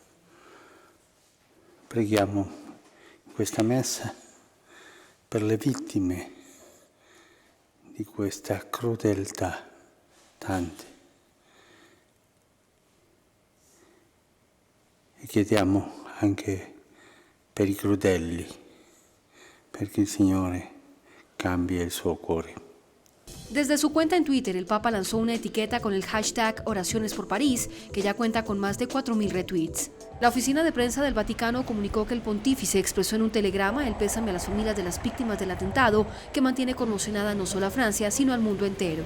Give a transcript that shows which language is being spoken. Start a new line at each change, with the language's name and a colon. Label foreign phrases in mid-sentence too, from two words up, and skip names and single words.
Italian: Preghiamo in questa messa per le vittime di questa crudeltà, tante, e chiediamo anche per i crudelli, perché il Signore cambia el suo cuore.
Spanish: Desde su cuenta en Twitter, el Papa lanzó una etiqueta con el hashtag Oraciones por París, que ya cuenta con más de 4.000 retweets. La oficina de prensa del Vaticano comunicó que el pontífice expresó en un telegrama el pésame a las familias de las víctimas del atentado, que mantiene conmocionada no solo a Francia, sino al mundo entero.